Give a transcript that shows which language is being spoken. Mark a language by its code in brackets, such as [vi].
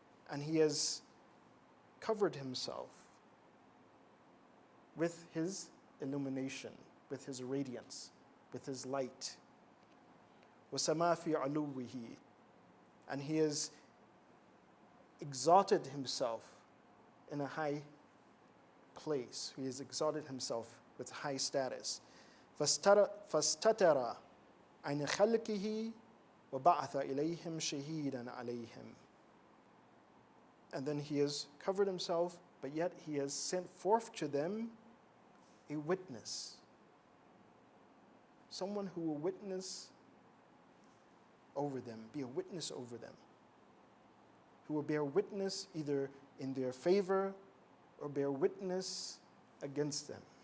[en] And he has covered himself with his illumination, with his radiance, with his light. [ar] وسما في علوه. [en] And he has exalted himself in a high place. He has exalted himself with high status. [ar] فاستتر عن خلقه وبعث إليهم شهيدا عليهم. [en] And then he has covered himself, but yet he has sent forth to them a witness. Someone who will witness over them, be a witness over them, who will bear witness either in their favor or bear witness against them.